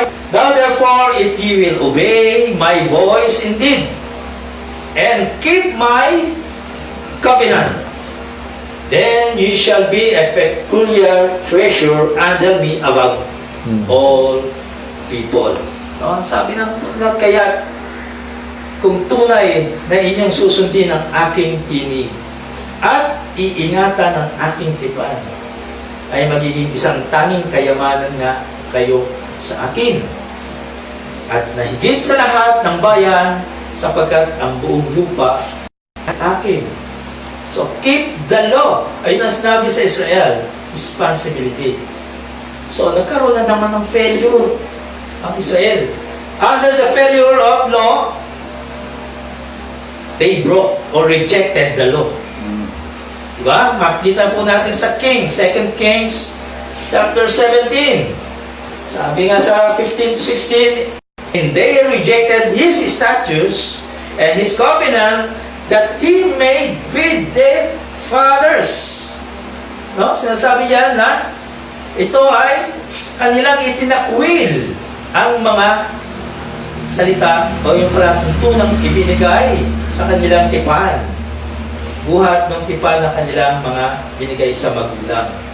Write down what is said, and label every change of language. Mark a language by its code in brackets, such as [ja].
[en] Now therefore, if ye will obey my voice indeed, and keep my covenant, then ye shall be a peculiar treasure under me above all people. No? [tl] Sabi ng kaya, kung tunay na inyong susundin ang aking tinig at iingatan ang aking tipan, ay magiging isang tanging kayamanan nga kayo sa akin. At nahigit sa lahat ng bayan, sapagkat ang buong lupa ay akin. [en] So, keep the law. [tl] Ayun ang sinabi sa Israel, [en] responsibility. [tl] So, nagkaroon na naman ng failure ang Israel. [en] Under the failure of law, they broke or rejected the law. Diba? [tl] Makikita po natin sa Kings, 2 Kings chapter 17. Sabi nga sa [en] 15 to 16, and they rejected his statutes and his covenant that he made with their fathers. No? [tl] Sinasabi niya na ito ay kanilang itinakwil ang mga salita o yung tunang ibinigay sa kanilang tipan. Buhat ng tipan ng kanilang mga binigay sa magulang.